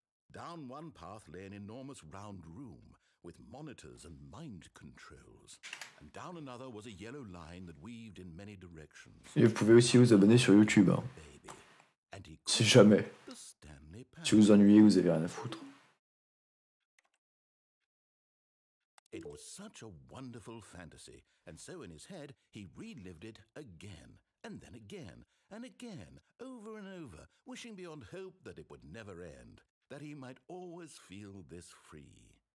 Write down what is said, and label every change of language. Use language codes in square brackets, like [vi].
[en] Down one path lay an enormous round room with monitors and mind controls, and down another was a yellow line that weaved in many directions. [fr] Et vous pouvez aussi vous abonner sur YouTube. Hein. Si jamais. Si vous ennuyez, vous avez rien à foutre. [en] It was such a wonderful fantasy, and so in his head he relived it again, and then again, and again, over and over, wishing beyond hope that it would never end, that he might always feel this free.